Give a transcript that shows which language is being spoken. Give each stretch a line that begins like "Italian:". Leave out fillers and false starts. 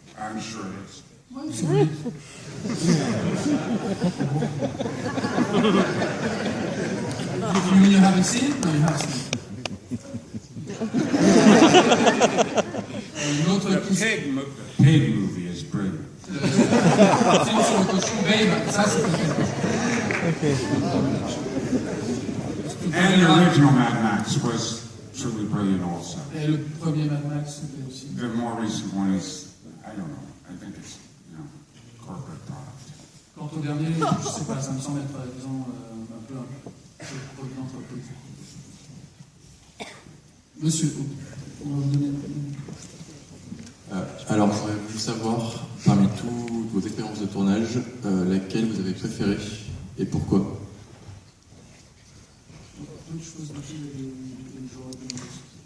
English: I'm sure it is.
French: Ouais, c'est vrai.
English: You mean you haven't seen it? No, you have seen it.
French: Une autre question.
English: The pig movie is brilliant.
French: Le film sur le cochon Babe, ça c'est
English: And the original Mad Max was truly brilliant also.
French: Et le premier Mad Max, c'était aussi.
English: The more recent one is, I don't know, I think it's, corporate product.
French: Quant au dernier, je sais pas, ça me semble être, disons, un peu produit d'entreprise. Monsieur, on va vous donner alors, j'aurais voulu savoir, parmi toutes vos expériences de tournage, laquelle vous avez préférée et pourquoi?
English: Which was the film that you enjoyed the most?